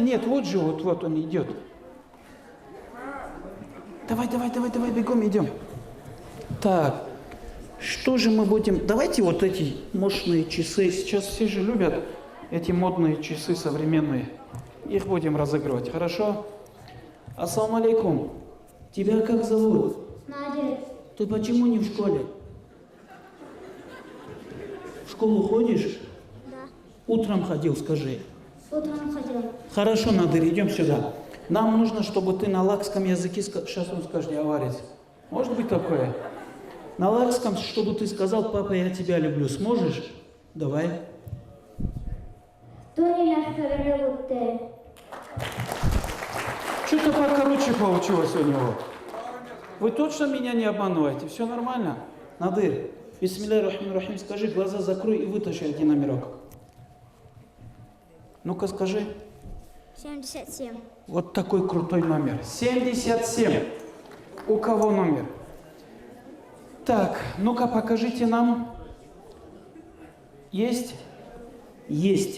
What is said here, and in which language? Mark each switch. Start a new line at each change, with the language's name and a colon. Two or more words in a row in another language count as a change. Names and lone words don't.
Russian: Нет, вот же, вот он идет. Давай, бегом идем. Так, что же мы будем... Давайте вот эти мощные часы. Сейчас все же любят эти модные часы современные. Их будем разыгрывать, хорошо?
Arabic: السلام عليكم.
Russian: Тебя как зовут? Надя. Ты почему не в школе? В школу ходишь? Да. Утром ходил, скажи. Султан хотел. Хорошо, Надыр, идем сюда. Нам нужно, чтобы ты на лакском языке, сейчас он скажет, я варец. Может быть такое? На лакском, чтобы ты сказал, папа, я тебя люблю. Сможешь? Давай. Что-то покороче получилось у него. Вы точно меня не обманываете? Все нормально? Надыр,
Arabic: بسم الله الرحمن الرحيم,
Russian: скажи, глаза закрой и вытащи один номерок. Ну-ка скажи. 77. Вот такой крутой номер. 77. У кого номер? Так, ну-ка покажите нам. Есть? Есть.